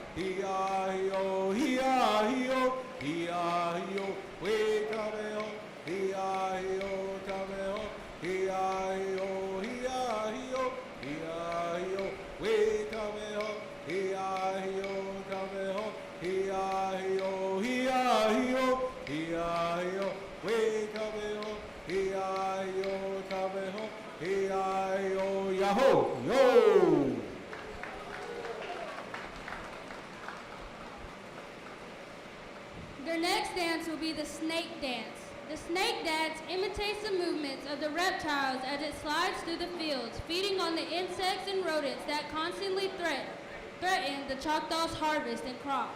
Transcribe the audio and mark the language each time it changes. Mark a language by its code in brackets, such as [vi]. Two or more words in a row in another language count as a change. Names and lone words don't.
[en] hi-yo, hi-yo, hi-yo, wait a minute, hi-yo, da-me-ho, hi-yo, hi-yo, hi-yo, wait a minute, hi-yo, da-me-ho, hi-yo, hi-yo, hi-yo, wait a minute, hi-yo, da-me-ho, hi-yo, yahoo, yo! Their next dance will be the snake dance. The snake dance imitates the movements of the reptiles as it slides through the fields, feeding on the insects and rodents that constantly threaten the Choctaws' harvest and crops.